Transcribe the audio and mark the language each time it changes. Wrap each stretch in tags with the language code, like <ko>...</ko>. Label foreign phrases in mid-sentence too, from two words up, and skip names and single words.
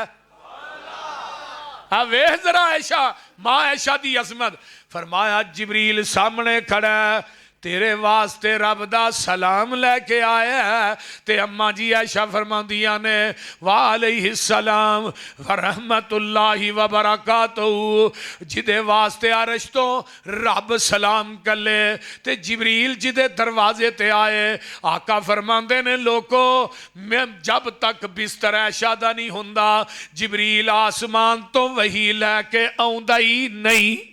<pa>ہاں ویکھ ذرا عائشہ ماں عائشہ دی عظمت. فرمایا جبریل سامنے کھڑا ہے تیرے واسطے رب دا سلام لے کے آیا ہے. تے اماں جی عائشہ فرماندیاں نے</pa> <ar>وعليه السلام ورحمة الله وبركاته</ar> <pa>جیدے واسطے عرش تو رب سلام کلے تے جبریل جیدے دروازے تے آئے. آقا فرماندے نے لوکو میں جب تک بستر عائشہ دا نہیں ہندا جبریل آسمان تو وحی لے کے آؤندا ہی نہیں.</pa>